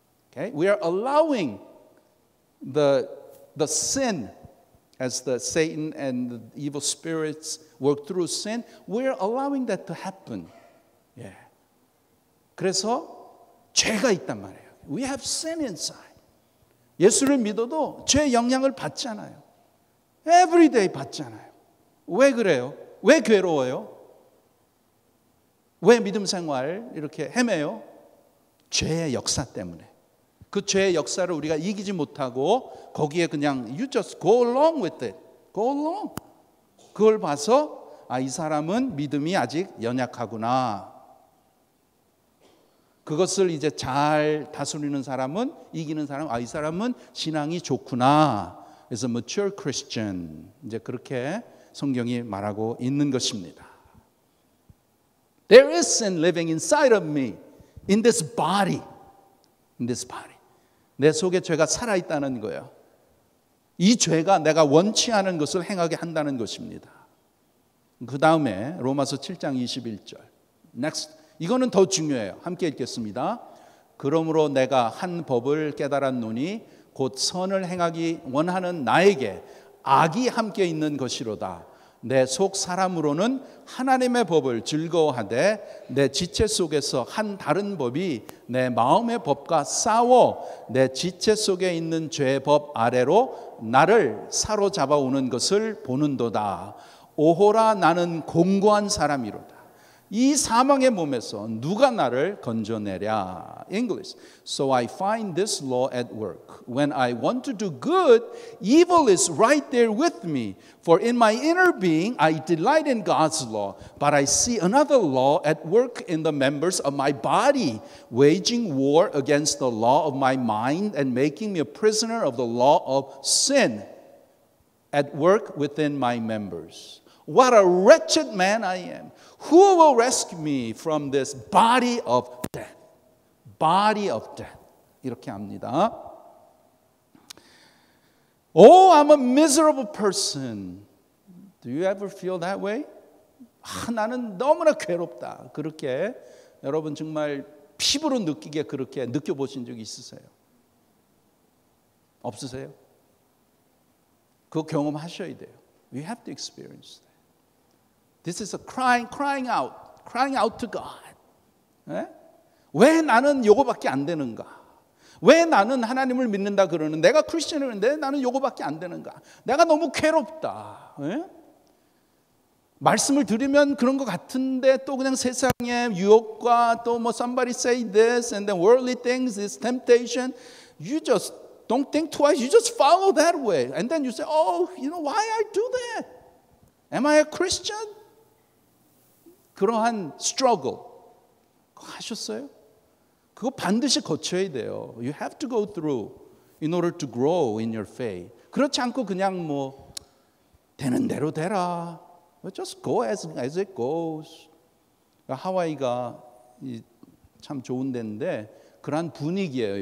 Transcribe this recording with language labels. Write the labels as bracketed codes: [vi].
[en] Okay? We are allowing the sin as the Satan and the evil spirits work through sin. We are allowing that to happen. [ko] 예. 그래서 죄가 있단 말이에요. We have sin inside. 예수를 믿어도 죄 영향을 받잖아요. [en] Every day [ko] 받잖아요. 왜 그래요? 왜 괴로워요? 왜 믿음 생활 이렇게 헤매요? 죄의 역사 때문에. 그 죄의 역사를 우리가 이기지 못하고 거기에 그냥 [en] you just go along with it. Go along. [ko] 그걸 봐서 이 사람은 믿음이 아직 연약하구나. 그것을 이제 잘 다스리는 사람은 이기는 사람, 이 사람은 신앙이 좋구나. 그래서 mature Christian 이제 그렇게 성경이 말하고 있는 것입니다. [en] There is sin living inside of me, in this body, in this body. [ko] 내 속에 죄가 살아 있다는 거예요. 이 죄가 내가 원치 않은 것을 행하게 한다는 것입니다. 그 다음에 로마서 7장 21절. Next. 이거는 더 중요해요. 함께 읽겠습니다. 그러므로 내가 한 법을 깨달았노니 곧 선을 행하기 원하는 나에게 악이 함께 있는 것이로다. 내 속 사람으로는 하나님의 법을 즐거워하되 내 지체 속에서 한 다른 법이 내 마음의 법과 싸워 내 지체 속에 있는 죄의 법 아래로 나를 사로잡아 오는 것을 보는도다. 오호라 나는 공고한 사람이로다. 이 사망의 몸에서 누가 나를 건져내랴. [en] English. So I find this law at work. When I want to do good, evil is right there with me. For in my inner being, I delight in God's law. But I see another law at work in the members of my body, waging war against the law of my mind and making me a prisoner of the law of sin at work within my members. What a wretched man I am. Who will rescue me from this body of death? Body of death. [ko] 이렇게 합니다. [en] Oh, I'm a miserable person. Do you ever feel that way? [ko] 나는 너무나 괴롭다. 그렇게 여러분 정말 피부로 느끼게 그렇게 느껴보신 적이 있으세요? 없으세요? 그거 경험하셔야 돼요. [en] You have to experience that. This is a crying out to God. [ko] 네? 왜 나는 요거밖에 안 되는가? 왜 나는 하나님을 믿는다 그러는 내가 크리스천인데 나는 요거밖에 안 되는가? 내가 너무 괴롭다. 네? 말씀을 들으면 그런 것 같은데 또 그냥 세상의 유혹과 또 뭐 [en] somebody say this and then worldly things, this temptation, you just don't think twice. You just follow that way. And then you say, oh, you know, why I do that? Am I a Christian? [ko] 그러한 struggle 하셨어요? 그거 반드시 거쳐야 돼요. [en] You have to go through in order to grow in your faith. [ko] 그렇지 않고 그냥 뭐 되는 대로 되라. [en] Just go as it goes. [ko] 하와이가 참 좋은 데인데 그런 분위기예요.